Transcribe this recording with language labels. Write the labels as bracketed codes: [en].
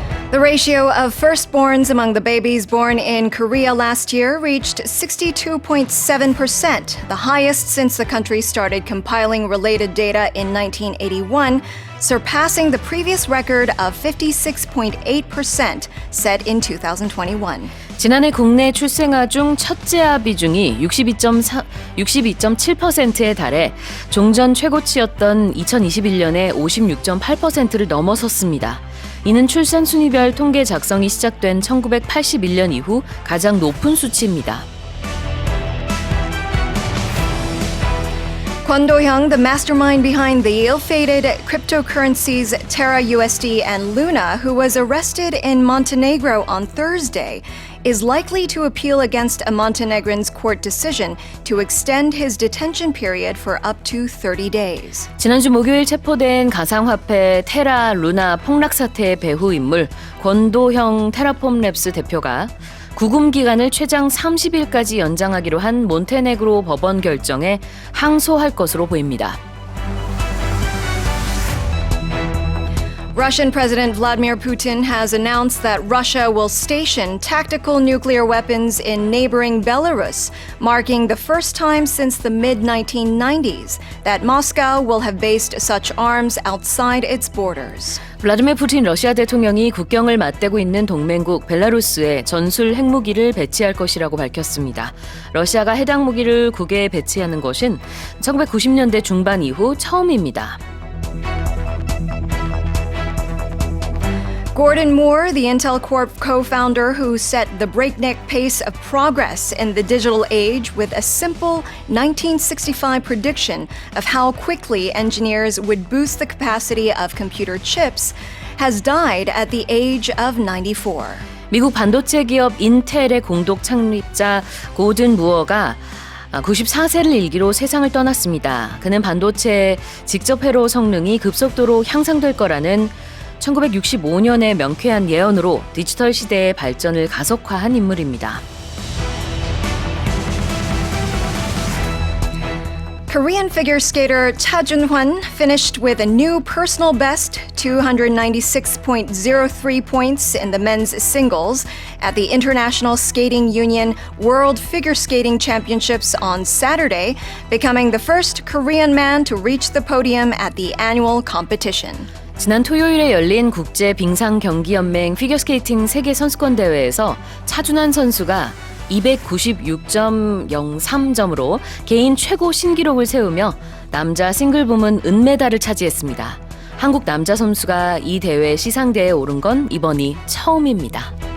[en] The ratio of firstborns among the babies born in Korea last year reached 62.7%, the highest since the country started compiling related data in 1981, surpassing the previous record of 56.8% set in 2021. [ko] 지난해 국내 출생아 중 첫째아 비중이 62.7%에 달해 종전 최고치였던 2021년에 56.8%를 넘어섰습니다. 이는 출산 순위별 통계 작성이 시작된 1981년 이후 가장 높은 수치입니다. [en] Kwon Do-hyung, the mastermind behind the ill-fated cryptocurrencies Terra USD and Luna, who was arrested in Montenegro on Thursday, is likely to appeal against a Montenegrin's court decision to extend his detention period for up to 30 days. [ko] 지난주 목요일 체포된 가상화폐 테라 루나 폭락 사태의 배후 인물 권도형 테라폼랩스 대표가 구금 기간을 최장 30일까지 연장하기로 한 몬테네그로 법원 결정에 항소할 것으로 보입니다. [en] Russian President Vladimir Putin has announced that Russia will station tactical nuclear weapons in neighboring Belarus, marking the first time since the mid-1990s that Moscow will have based such arms outside its borders. [ko] 블라디미르 푸틴 러시아 대통령이 국경을 맞대고 있는 동맹국 벨라루스에 전술 핵무기를 배치할 것이라고 밝혔습니다. 러시아가 해당 무기를 국외에 배치하는 것은 1990년대 중반 이후 처음입니다. [en] Gordon Moore, the Intel Corp co-founder who set the breakneck pace of progress in the digital age with a simple 1965 prediction of how quickly engineers would boost the capacity of computer chips, has died at the age of 94. [ko] 미국 반도체 기업 인텔의 공동 창립자 고든 무어가 94세를 일기로 세상을 떠났습니다. 그는 반도체의 직접 회로 성능이 급속도로 향상될 거라는 1965년에 명쾌한 예언으로 디지털 시대의 발전을 가속화한 인물입니다. [en] Korean figure skater Cha Jun-hwan finished with a new personal best, 296.03 points in the men's singles at the International Skating Union World Figure Skating Championships on Saturday, becoming the first Korean man to reach the podium at the annual competition. [ko] 지난 토요일에 열린 국제 빙상 경기 연맹 피겨스케이팅 세계 선수권 대회에서 차준환 선수가 296.03점으로 개인 최고 신기록을 세우며 남자 싱글 부문 은메달을 차지했습니다. 한국 남자 선수가 이 대회 시상대에 오른 건 이번이 처음입니다.